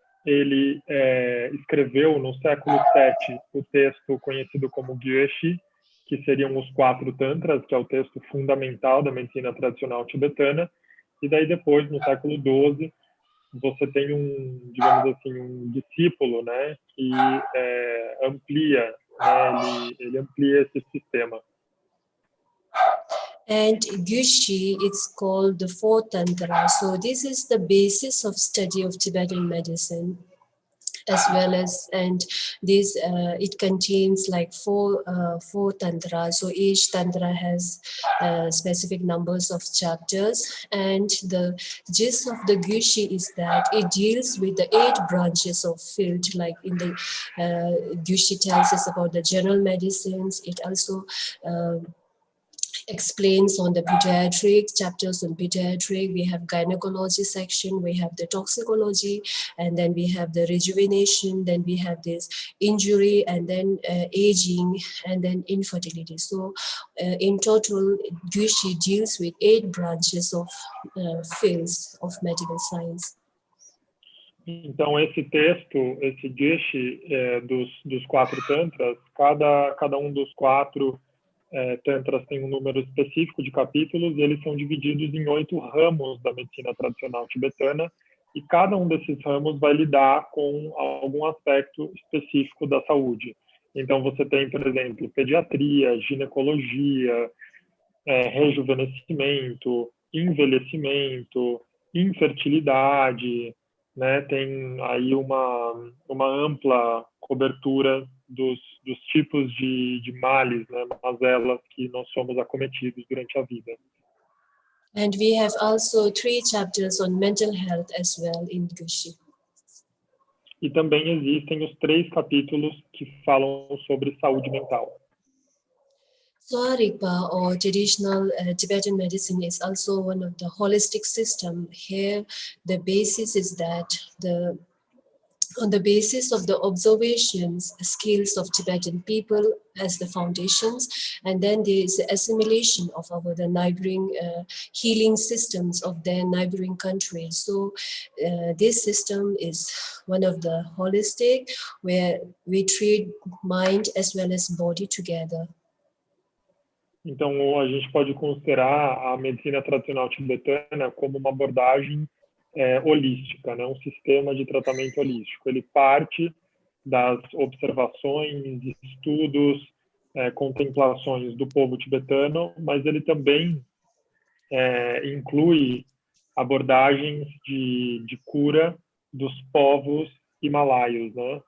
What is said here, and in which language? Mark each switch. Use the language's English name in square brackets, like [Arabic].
[Portuguese] Ele escreveu no século VII o texto conhecido como Gyushi, que seriam os 4 tantras, que é o texto fundamental da medicina tradicional tibetana. E daí depois, no século XII, você tem digamos assim, um discípulo, né, que amplia, né, ele amplia esse sistema. [English] And Gyushi, it's called the 4th Tantra. So this is the basis of study of Tibetan medicine, as well as, and this, it contains like four tantras. So each tantra has specific numbers of chapters. And the gist of the Gyushi is that it deals with the 8 branches of field, like in the Gyushi tells us about the general medicines. It also explains on the pediatric, chapters on pediatric. We have gynecology section, we have the toxicology, and then we have the rejuvenation, then we have this injury, and then aging, and then infertility. So in total, Gyushi deals with 8 branches of fields of medical science. [Portuguese] Então, esse texto, esse Gyushi dos 4 tantras, cada um dos 4 tantras tem um número específico de capítulos, e eles são divididos em 8 ramos da medicina tradicional tibetana, e cada um desses ramos vai lidar com algum aspecto específico da saúde. Então, você tem, por exemplo, pediatria, ginecologia, rejuvenescimento, envelhecimento, infertilidade, né? Tem aí uma ampla cobertura dos tipos de males, né, mazelas que nós somos acometidos durante a vida. [English] And we have also 3 chapters on mental health as well in Gyushi. [Portuguese] E também existem os 3 capítulos que falam sobre saúde mental. [English] Sowa-Rigpa, or traditional Tibetan medicine, is also one of the holistic system. Here, the basis is that on the basis of the observations, skills of Tibetan people as the foundations, and then there is the assimilation of the neighboring healing systems of their neighboring countries. So this system is one of the holistic, where we treat mind as well as body together. [Portuguese] Então, a gente pode considerar a medicina tradicional tibetana como uma abordagem holística, né? Um sistema de tratamento holístico. Ele parte das observações, estudos, contemplações do povo tibetano, mas ele também inclui abordagens de cura dos povos himalaios, né?